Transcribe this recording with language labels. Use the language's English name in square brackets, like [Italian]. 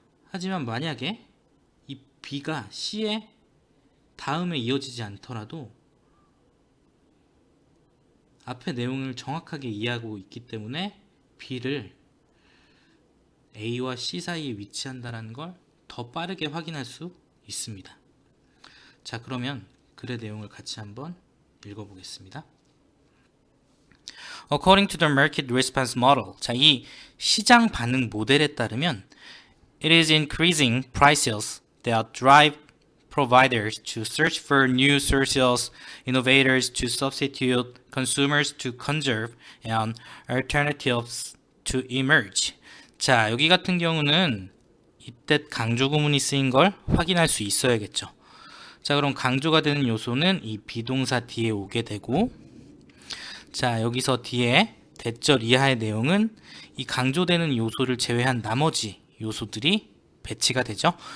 [Korean] 하지만 만약에 이 B가 C의 다음에 이어지지 않더라도 앞의 내용을 정확하게 이해하고 있기 때문에 B를 A와 C 사이에 위치한다는 걸 더 빠르게 확인할 수 있습니다. 자, 그러면 글의 내용을 같이 한번 읽어보겠습니다. [English] According to the market response model, [Korean] 자, 이 시장 반응 모델에 따르면 [English] it is increasing prices that drive providers to search for new sources, innovators to substitute, consumers to conserve, and alternatives to emerge. [Korean] 자, 여기 같은 경우는 이때 강조 구문이 쓰인 걸 확인할 수 있어야겠죠. 자, 그럼 강조가 되는 요소는 이 비동사 뒤에 오게 되고, 자, 여기서 뒤에 대절 이하의 내용은 이 강조되는 요소를 제외한 나머지 요소들이 배치가 되죠.